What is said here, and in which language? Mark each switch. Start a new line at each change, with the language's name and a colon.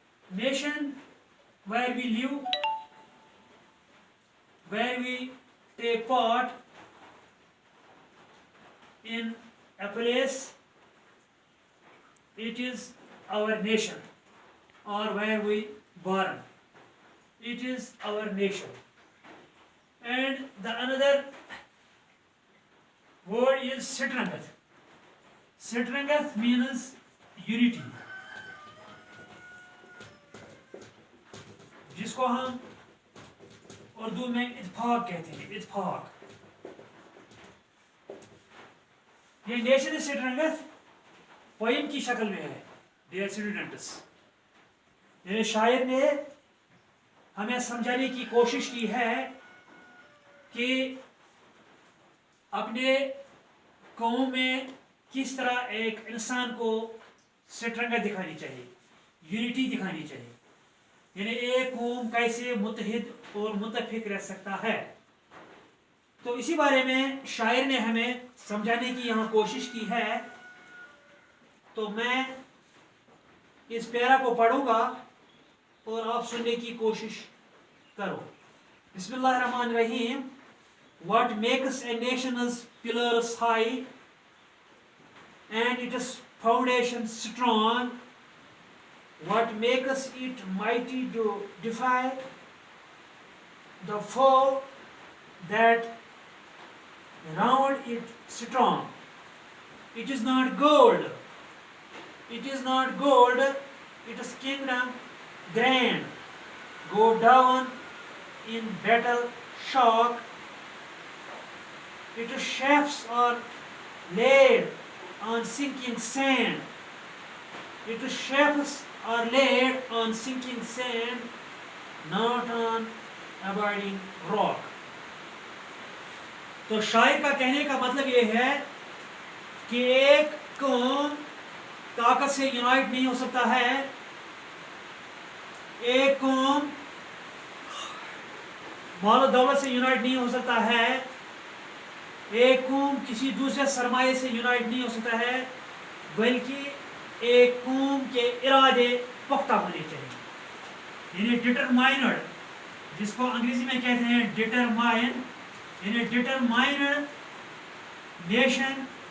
English: Nation, where we live, where we take part in a place, it is our nation, or where we born, it is our nation. And the another word is strength. Strength means unity,
Hindi: जिसको हम उर्दू में इत्तेफाक कहते हैं. इत्तेफाक. ये nation strength poem की शक्ल में है. डियर स्टूडेंट्स, मेरे शायर ने हमें समझाने की कोशिश की है कि अपने कौम में किस तरह एक इंसान को स्ट्रेंथ दिखानी चाहिए, यूनिटी दिखानी चाहिए, यानी एक कौम कैसे मुत्तहिद और मुत्तफिक रह सकता है. तो इसी बारे में शायर ने हमें समझाने की यहाँ कोशिश की है. तो मैं इस प्यारा को पढ़ूंगा और आप सुनने की कोशिश करो. बिस्मिल्लाहिर्रहमानिर्रहीम.
English: What makes a nation's pillars high and its foundation strong? What makes it mighty to defy the foe that round it strong? It is not gold, it is not gold, its kingdom grand, go down in battle shock, its shafts are laid on sinking sand, its shafts are laid on sinking sand, not on abiding rock.
Hindi: तो शायर का कहने का मतलब ये है कि एक कौम ताकत से यूनाइट नहीं हो सकता है, एक कौम माल दौलत से यूनाइट नहीं हो सकता है, एक कौम किसी दूसरे सरमाए से यूनाइट नहीं हो सकता है, बल्कि एक कौम के इरादे पुख्ता होने चाहिए, यानी डिटरमाइंड, जिसको अंग्रेजी में कहते हैं डिटरमाइन, यानी डिटरमाइंड नेशन.